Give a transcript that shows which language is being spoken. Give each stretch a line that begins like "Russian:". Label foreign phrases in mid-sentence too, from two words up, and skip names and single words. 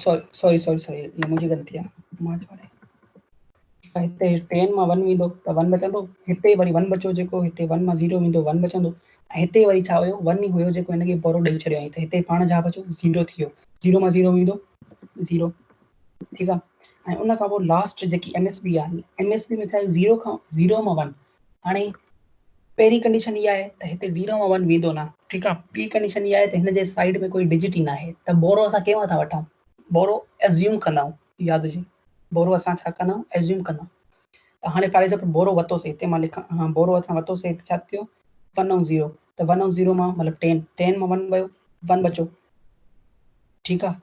Sindhi: सॉरी ये मुंहिंजी ग़लती आहे, मां चवां हिते 10 मां 1 वेंदो, त 1 बचंदो, हिते वरी 1 बचो, जेको हिते 1 मां 0 वेंदो, 1 बचंदो। ऐं हिते वरी छा हुयो, 1 ई हुयो जेको हिनखे बोरो ॾेई छॾियो, त हिते पाण छा बचो, 0 थी वियो, 0 मां 0 वेंदो, 0,
Hindi: ठीक है।
Sindhi: ऐं उन खां पोइ लास्ट जेकी MSB आहे, MSB में था 0 मां 1। हाणे पहिरीं कंडीशन इहा आहे त हिते 0 मां 1 वेंदो न, ठीकु आहे। ॿी कंडीशन इहा आहे त हिन जे साइड में कोई डिजिट ई न आहे, त बोरो असां कंहिं था वठूं, बोरो एज्यूम कंदा आहियूं, यादि हुजे बोरो असां छा कंदा आहियूं, एज्यूम कंदा आहियूं। त हाणे
English: for example
Sindhi: बोरो वरितोसीं, हिते मां लिखां, हा बोरो असां वरितोसीं, छा थियो 1 ऐं 0, त 1 ऐं 0 मां मतिलबु 10 मां 1 वियो, 1 बचो, ठीकु आहे।